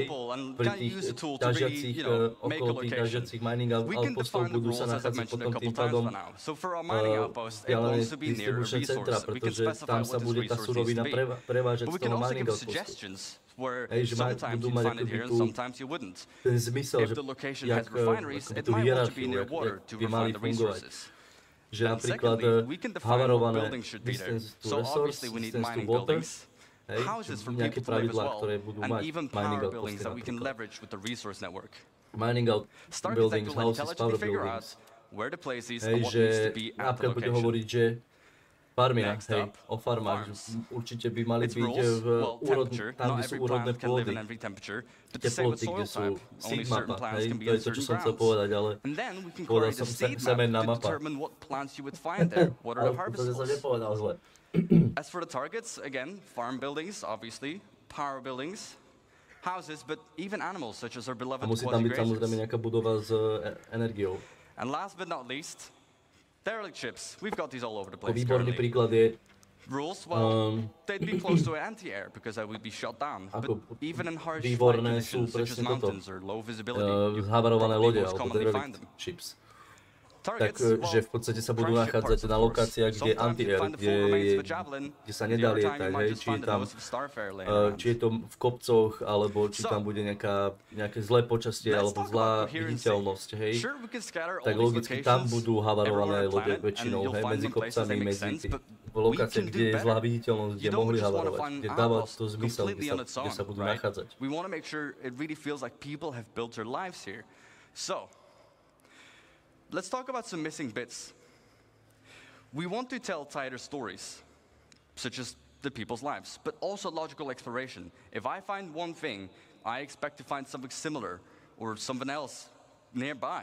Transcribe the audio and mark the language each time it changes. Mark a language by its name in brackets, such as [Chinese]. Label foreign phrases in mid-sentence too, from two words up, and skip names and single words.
[Slovak] Pri tých ťažiacich, okolo tých ťažiacich mining outpostov budú sa nachádzať potom tým pádom vzdialené distribučné centra, pretože tam sa bude tá surovina prevážať z toho mining outpostu. Hej, že budú mať akoby ten zmysel, že jak tú hierarchiu, jak by mali fungovať. Že napríklad havarované [English] distance to resource, distance to water, [Slovak] hej, nejaké pravidlá, ktoré budú mať mining outposty napríklad. [English] Mining out buildings, houses, power buildings. [Slovak] Hej, že napríklad bude hovoriť, že farmia, hej, o farmách, určite by mali byť tam, kde sú úrodné pôdy, teploty, kde sú seed mapa, hej, to je to, čo som chcel povedať, ale povedal som semenná mapa. Ale to som nepovedal zle. [English] As for the targets, again, farm buildings, obviously, power buildings, houses, but even animals, such as our beloved quasi-grazers. [Slovak] A musí tam byť samozrejme nejaká budova s energiou. [English] And last but not least, derelict ships. We've got these all over the place. [Slovak] Výborný príklad je [English] rules, well, they'd be close to anti-air because I would be shot down. But even in harsh flight conditions such as mountains or low visibility, [Slovak] zhavarované lode alebo [English] derelict ships. [Slovak] Takže v podstate sa budú nachádzať na lokáciách, kde je anti-air, kde sa nedá lietať, hej, či je to v kopcoch, alebo či tam bude nejaké zlé počasie, alebo zlá viditeľnosť, hej, tak logicky tam budú havarované lode väčšinou, hej, medzi kopcami, medzi lokáciách, kde je zlá viditeľnosť, kde mohli havarovať, kde dáva to zmysel, kde sa budú nachádzať. [English] Let's talk about some missing bits. We want to tell tighter stories, such as the people's lives, but also logical exploration. If I find one thing, I expect to find something similar or something else nearby.